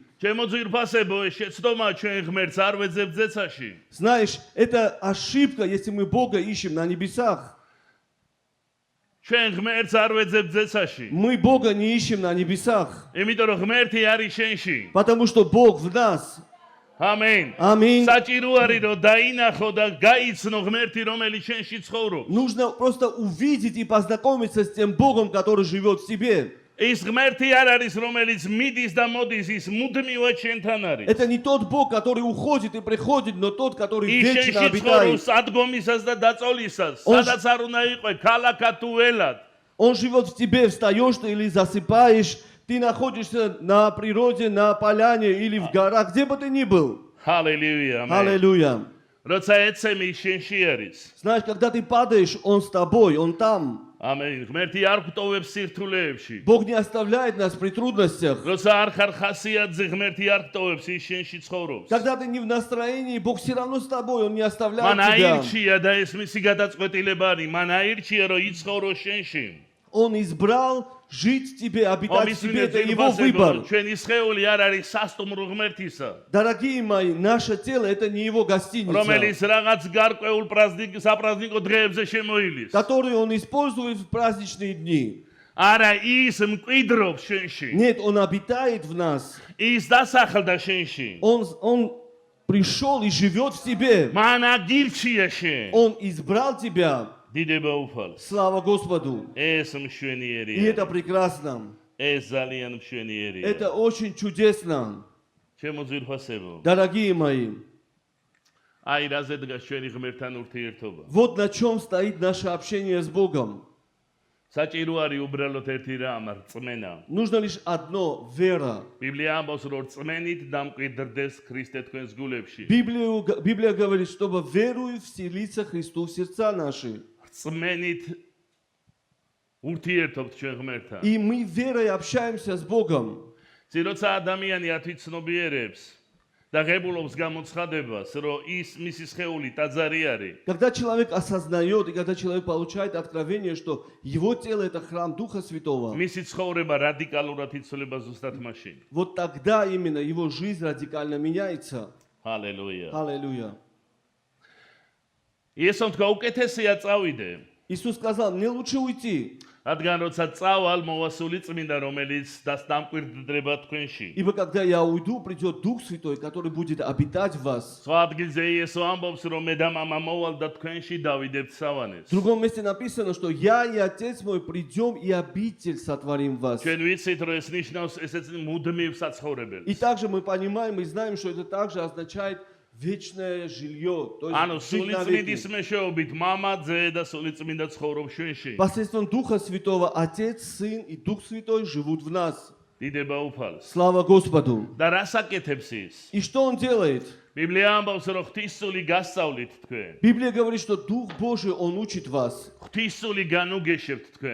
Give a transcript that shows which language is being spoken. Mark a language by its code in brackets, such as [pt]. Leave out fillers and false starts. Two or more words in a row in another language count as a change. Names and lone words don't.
[ka] ჩემო ძვირფასებო, ეს შეცდომა ჩვენ ღმერთს არ ვეძებთ ზეცაში. [ru] Знаешь, это ошибка, если мы Бога ищем на небесах. [ka] ჩვენ ღმერთს არ ვეძებთ ზეცაში. [ru] Мы Бога не ищем на небесах, [ka] იმიტომ რომ ღმერთი არის შენში. [ru] потому что Бог в нас. [ka] ამენ. [ru] Аминь. [ka] საჭირო არის რომ დაინახო და გაიცნო ღმერთი რომელიც შენში ცხოვრობს. [ru] Нужно просто увидеть и познакомиться с тем Богом, который живет в тебе. [ka] ის ღმერთი არ არის რომელიც მიდის და მოდის, ის მუდმივად შენთან არის. [ru] Это не тот Бог, который уходит и приходит, но тот, который [ka] ის [ru] вечно [ka] შენში [ru] обитает. [ka] ცხოვრობს ადგომისას და დაწოლისას, სადაც არ უნდა იყო, ქალაქად თუ ველად. [ru] Он живет в тебе, встаешь ты или засыпаешь, ты находишься на природе, на поляне или в горах, где бы ты ни был. [ka] ჰალელუია. ამენ. [ru] Аллилуйя. [ka] როცა ეცემი შენში არის. [ru] Знаешь, когда ты падаешь, Он с тобой, Он там. [ka] ამენ. ღმერთი არ გვტოვებს სირთულეებში. [ru] Бог не оставляет нас при трудностях. [ka] როცა არ ხარ ხასიათზე, ღმერთი არ გვტოვებს, ის შენში ცხოვრობს. [ru] Когда ты не в настроении, Бог все равно с тобой, Он не оставляет [ka] მან [ru] тебя. [ka] აირჩია და ეს მისი გადაწყვეტილება არის. მან აირჩია, რომ იცხოვრო შენში. [ru] Он избрал жить в тебе, обитать в тебе, это Его [ka] ძვირფასებო, [ru] выбор. [ka] ჩვენი სხეული არ არის სასტუმრო ღმერთისა. [ru] Дорогие мои, наше тело это не Его гостиница, [ka] რომელიც რაღაც გარკვეულ საპრაზნიკო დღეებზე შემოილის. [ru] которую Он использует в праздничные дни. [ka] არა, ის მკვიდრობს შენში. [ru] Нет, Он обитает в нас. [ka] ის დასახლდა შენში. [ru] Он пришел и живет в тебе. [ka] მან აგირჩია შენ. [ru] Он избрал тебя. [ka] დიდება უფალს. [ru] Слава Господу. [ka] ეს [ru] И [ka] მშვენიერია. [ru] это прекрасно. [ka] ეს ძალიან მშვენიერია. [ru] Это очень чудесно. [ka] ჩემო ძვირფასებო. [ru] Дорогие мои, [ka] აი რაზე დგას ჩვენი ღმერთთან ურთიერთობა. [ru] вот на чем стоит наше общение с Богом. [ka] საჭირო არის უბრალოდ ერთი რამ, რწმენა. [ru] Нужно лишь одно – вера. [ka] ბიბლია ამბობს, რომ რწმენით დამკვიდრდეს ქრისტე თქვენს გულებში. [ru] Библия говорит, чтобы веруя вселиться Христу в сердца наши. [ka] რწმენით ურთიერთობთ ჩვენ ღმერთთან. [ru] И мы верой общаемся с Богом. [ka] როცა ადამიანი ათვიცნობიერებს და ღებულობს გამოცხადებას, რომ ის მისი სხეული ტაძარი არის. [ru] Когда человек осознает и когда человек получает откровение, что его тело – это храм Духа Святого, [ka] მისი ცხოვრება რადიკალურად იცვლება ზუსტად მაშინ. [ru] вот тогда именно его жизнь радикально меняется. [ka] ჰალელუია. [ru] Аллилуйя. [ka] იესომ თქვა, უკეთესია წავიდე. [ru] Иисус сказал, мне лучше уйти, [ka] რადგან როცა წავალ მოვასული წმინდა რომელიც დამკვიდრდება თქვენში. [ru] ибо когда я уйду, придет Дух Святой, который будет обитать в вас. [ka] სხვა ადგილზე იესო ამბობს, რომ მე და მამა მოვალ და თქვენში დავიდებთ სავანეს. [ru] В другом месте написано, что я и Отец мой придем и обитель сотворим в вас. [ka] ჩვენ ვიცით, რომ ეს ნიშნავს ესეც მუდმივ საცხოვრებელს. [ru] И также мы понимаем и знаем, что это также означает вечное жилье, то [ka] ანუ [ru] есть жить [ka] სული [ru] навеки. [ka] წმინდის მეშვეობით მამა, ძე და სული წმინდა ცხოვრობს შენში. [ru] Посредством Духа Святого Отец, Сын и Дух Святой живут в нас. [ka] დიდება უფალს. [ru] Слава Господу. [ka] და რას აკეთებს ის? [ru] И что Он делает? [ka] ბიბლია ამბობს, რომ ღვთისული გასწავლით თქვენ. [ru] Библия говорит, что Дух Божий, Он учит вас. [ka] ღვთისული განუგეშებთ თქვენ.